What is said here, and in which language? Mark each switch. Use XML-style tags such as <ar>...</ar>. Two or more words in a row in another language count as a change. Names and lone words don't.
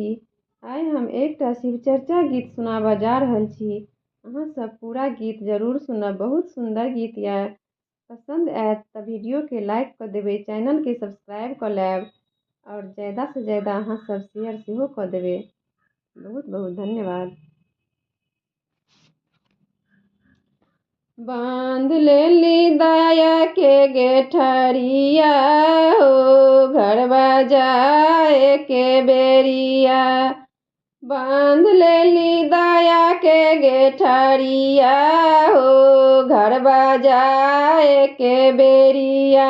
<mai>आइ हम एकटा शिवचर्चा गीत सुनाबऽ जा रहल छी। अहाँ सब पूरा गीत जरूर सुनब, बहुत सुंदर गीत यऽ। पसंद आयत तऽ वीडियो के लाइक कऽ देबै, चैनल के सब्सक्राइब कऽ लेब और ज़्यादा से ज़्यादा अहाँ सब शेयर सेहो कऽ देबै। बहुत बहुत धन्यवाद।</mai> <bho>बांध लेली दाया के गेठरिया हो, घरबा जाए के बेरिया। बांध लेली दाया के गेठरिया हो, घरबा जाए के बेरिया।</bho>